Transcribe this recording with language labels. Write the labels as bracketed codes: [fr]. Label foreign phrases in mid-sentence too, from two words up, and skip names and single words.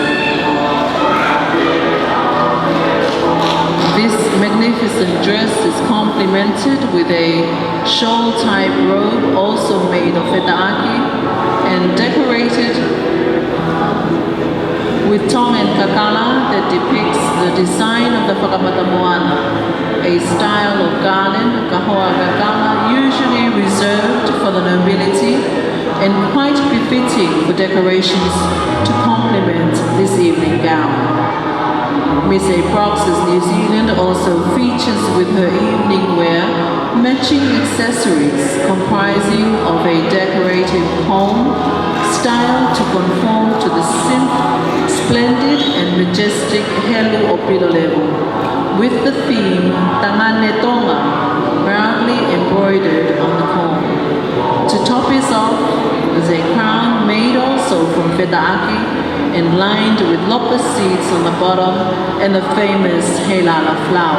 [en] This magnificent dress is complemented with a shawl-type robe also made of fetaaki and decorated with Tongan kakala that depicts the design of the whakamatamoana, a style of garland, [to] kahoa kakala, [en] usually reserved for the nobility and quite befitting for decorations to complement this evening gown. Miss Appraxus New Zealand also features with her evening wear matching accessories comprising of a decorative comb styled to conform to the splendid and majestic [to] helu o pilo [en] level, with the theme Tonga proudly embroidered on the comb. To top it off is a crown made also from fetaaki and lined with lotus seeds on the bottom and the famous Heilala flower.